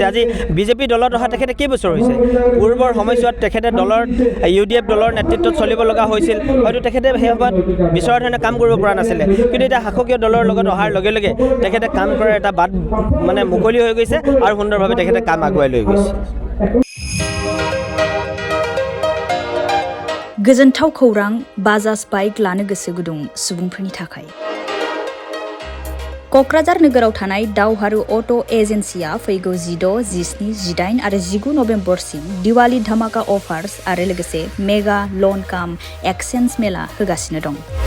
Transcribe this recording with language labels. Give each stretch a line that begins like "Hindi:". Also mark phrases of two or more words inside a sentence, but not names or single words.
Assamese: আজি বিজেপি দলত অহা তেখেতে কেইবছৰ হৈছে? পূৰ্বৰ সময়ছোৱাত তেখেতে দলৰ UDF দলৰ নেতৃত্বত চলিব লগা হৈছিল, হয়তো তেখেতে সেই সময়ত বিচৰা ধৰণে কাম কৰিব পৰা নাছিলে। কিন্তু এতিয়া শাসকীয় দলৰ লগত অহাৰ লগে লগে তেখেতে কাম কৰাৰ এটা বাট মুকলি হৈ গৈছে আৰু সুন্দৰভাৱে তেখেতে কাম আগুৱাই লৈ গৈছে।
Bodo: गोजोनथाव खौरां बाजाज बाइक लानो गोसो गुदुं सुबुंफोरनि थाखाय। क'क्राझार नोगोराव थानाय दावहारु अट' एजेन्सिया फैगौ 16, 17, 18 आरो 19 नभेम्बरसिम दिवाली धमाका अफार्स आरो लोगोसे
English: mega loan cum exchange
Bodo: मेला होगासिनो दं।